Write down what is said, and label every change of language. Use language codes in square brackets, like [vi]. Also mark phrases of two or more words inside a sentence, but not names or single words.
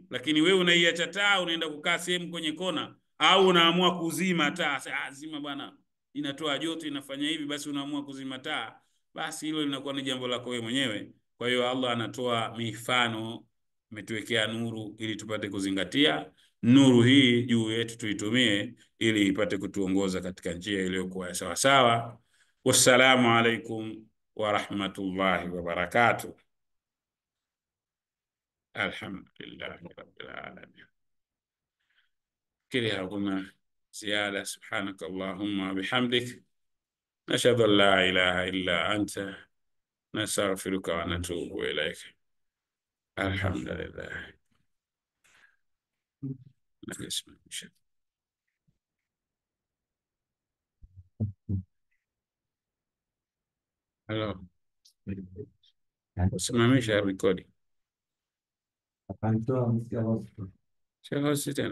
[sw] Lakini wewe unaiacha taa, unaenda kukaa sehemu kwenye kona, au unaamua kuzima taa, zima bwana inatoa joto, inafanya hivi, basi unaamua kuzima taa, basi hilo linakuwa ni jambo lako wewe mwenyewe. Kwa hiyo Allah anatoa mifano, ametuwekea nuru ili tupate kuzingatia nuru hii juu yetu, tuitumie ili ipate kutuongoza katika njia iliyokuwa sawa sawa. [ar] والسلام عليكم ورحمة الله وبركاته. الحمد لله رب العالمين. [sw] Kile hakuna ziada. [ar] سبحانك اللهم وبحمدك نشهد أن لا إله إلا أنت نستغفرك ونتوب إليك. Alhamdulillah. [sw] Hello. Simamisha rekodi. Sio hosti tena.